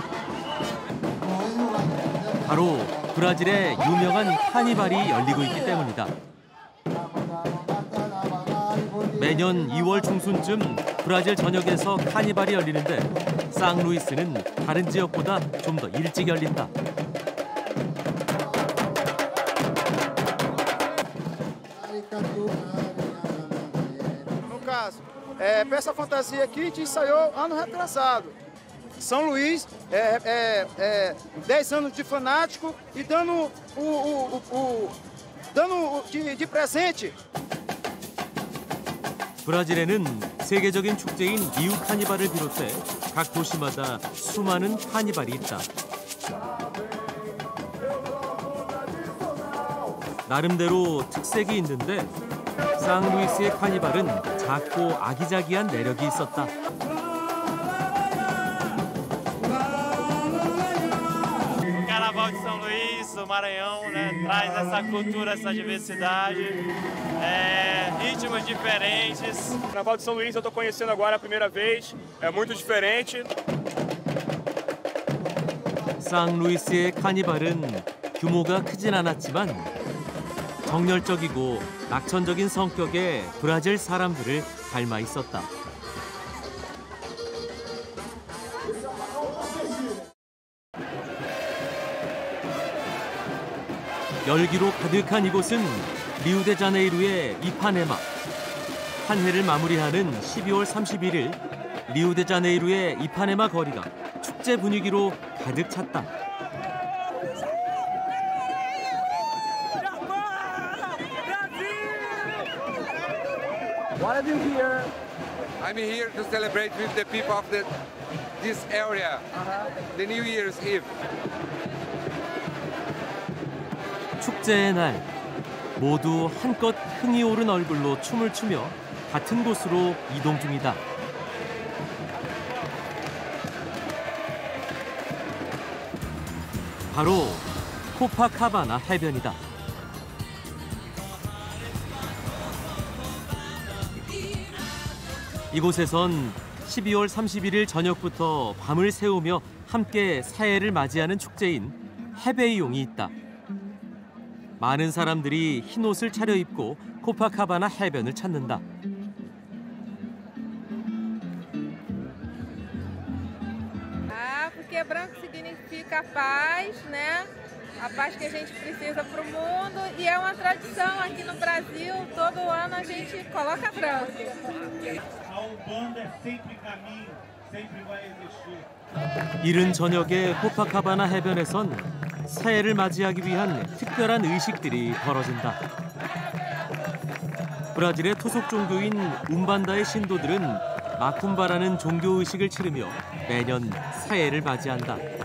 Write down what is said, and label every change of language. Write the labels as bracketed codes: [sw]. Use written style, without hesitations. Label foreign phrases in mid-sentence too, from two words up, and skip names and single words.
[ko] 바로 브라질의 유명한 카니발이 열리고 있기 때문이다. 매년 2월 중순쯤 브라질 전역에서 카니발이 열리는데 상루이스는 다른 지역보다 좀 더 일찍 열린다. [pt] No caso, peça fantasia aqui te ensaiou ano retrasado. São Luís, 10 anos de fanático e dando de presente. [ko] 브라질에는 세계적인 축제인 리우 카니발을 비롯해 각 도시마다 수많은 카니발이 있다. 나름대로 특색이 있는데 상루이스의 카니발은 작고 아기자기한 매력이 있었다. [pt] O Carnaval de São Luís, o Maranhão, né, traz essa cultura, essa diversidade, ritmos diferentes. O Carnaval de São Luís eu estou conhecendo agora a primeira vez, é muito diferente. [ko] 상루이스의 카니발은 규모가 크진 않았지만 정열적이고 낙천적인 성격의 브라질 사람들을 닮아 있었다. 열기로 가득한 이곳은 리우데자네이루의 이파네마. 한 해를 마무리하는 12월 31일 리우데자네이루의 이파네마 거리가 축제 분위기로 가득 찼다. [en] What are you here? I'm here to celebrate with the people of this area, the New Year's Eve. [ko] 축제의 날, 모두 한껏 흥이 오른 얼굴로 춤을 추며 같은 곳으로 이동 중이다. 바로 코파카바나 해변이다. 이곳에선 12월 31일 저녁부터 밤을 새우며 함께 새해를 맞이하는 축제인 해베이용이 있다. 많은 사람들이 흰 옷을 차려입고 코파카바나 해변을 찾는다. [pt] Porque branco significa paz, né? A paz que a gente precisa para o mundo e é uma tradição aqui no Brasil, todo ano a gente coloca branco. A Umbanda sempre caminho, sempre vai existir. [ko] 이른 저녁에 코파카바나 해변에선 새해를 맞이하기 위한 특별한 의식들이 벌어진다. 브라질의 토속 종교인 움반다의 신도들은 마쿰바라는 종교 의식을 치르며 매년 새해를 맞이한다.